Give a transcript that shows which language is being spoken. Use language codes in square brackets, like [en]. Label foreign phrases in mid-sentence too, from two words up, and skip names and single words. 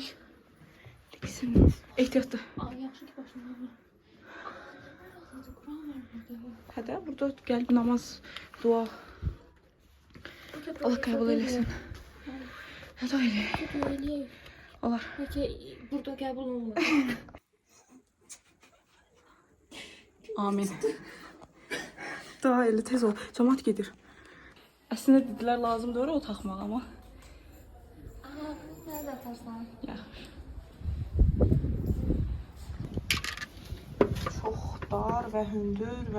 [az] Diksin. Ehtiyatlı. Ay, yaxşı ki başımda. [tr] Hadi burada gel namaz, dua. Allah kabul eylesin. Hadi öyle. Olar. [az] Peki burada qəbul olmur. Amin. Daha elə tez ol. Cəmaət gedir. Əslində dedilər lazımdır o taxmaq amma. [tr] Aha, nerede atarsan? [az] Yaxşı. Çox dar və hündür və